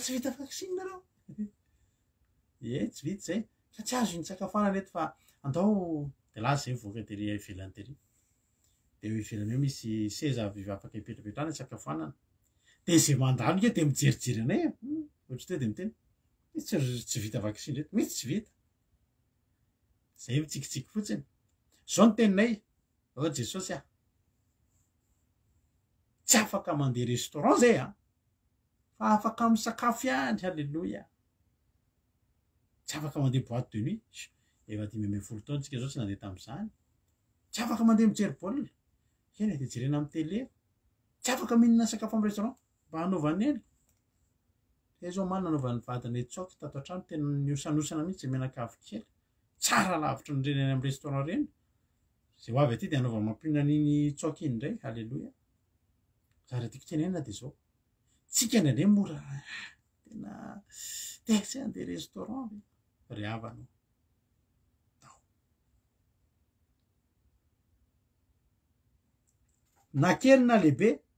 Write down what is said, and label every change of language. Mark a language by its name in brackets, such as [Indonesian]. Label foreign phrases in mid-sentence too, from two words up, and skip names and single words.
[Malagasy] tsy vita vaksiny nareo tsy vita zay ka tsy azo nitsakafoanana eto fa andao de lasa zay voaka de ivelany tery de eo ivelany eo misy seza afaka hipetrapetrana tsakafoanana de zay mandalo ke de mijerijery anay ohatra teo de miteny tsy vita vaksiny reto mitsy tsy vita zay mitsikitsiky fotsiny zao ny teninay Jesosy tsy afaka mandeha restaurant zay fa afaka misakafo ihany halleloia tsy afaka mandeha [French] boîte de nuit [Malagasy] efa 5 taona tsika zao tsy nandeha tamin'izany tsy afaka mandeha mijery baolina eny de jerena amin'ny télé tsy afaka mihinana sakafo amin'ny restaurant mba hanaovany ely e zao mana nanaovan'ny vadiny tsoky tato an-trano tena niosanosana mihitsy menakavy kely tsara lavitra nyreny any amin'ny restaurant reny zay ho avy aty de anaovany mampinona n'iny tsoky iny indray halleloia zara tiako tenenina de zao tsika ndraindray mora tena te tsy andeha restaurant ry havanao na kely na lehibe